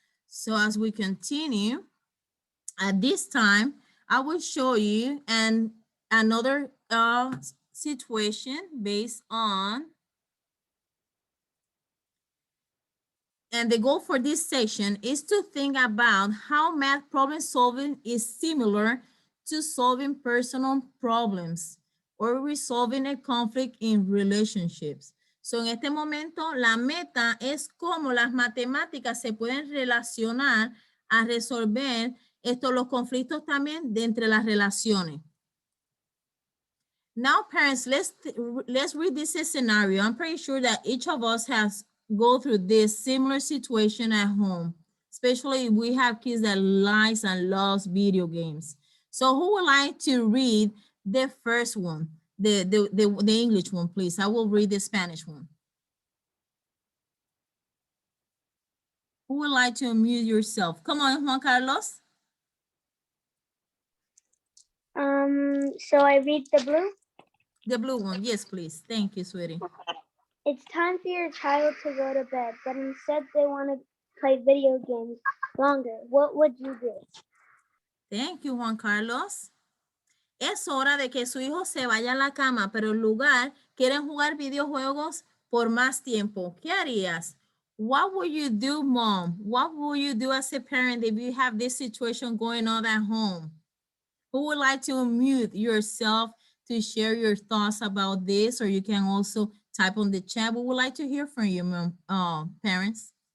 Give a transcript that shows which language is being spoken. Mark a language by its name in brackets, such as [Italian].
[English] So as we continue, at this time, I will show you another situation based on, and the goal for this section is to think about how math problem solving is similar to solving personal problems or resolving a conflict in relationships. [Spanish] So en este momento, la meta es cómo las matemáticas se pueden relacionar a resolver los conflictos también de entre las relaciones. [English] Now, parents, let's read this scenario. I'm pretty sure that each of us has go through this similar situation at home, especially if we have kids that likes and loves video games. So who would like to read the first one, the English one, please? I will read the Spanish one. Who would like to unmute yourself? Come on, Juan Carlos. So I read the blue. The blue one, yes, please. Thank you, sweetie. It's time for your child to go to bed, but instead they want to play video games longer. What would you do? Thank you, Juan Carlos. [Spanish] Es hora de que su hijo se vaya a la cama, pero en lugar quieren jugar videojuegos por más tiempo. ¿Qué harías? [English] What will you do, mom? What will you do as a parent if you have this situation going on at home? Who would like to unmute yourself to share your thoughts about this? Or you can also type on the chat. We would like to hear from you, mom, parents.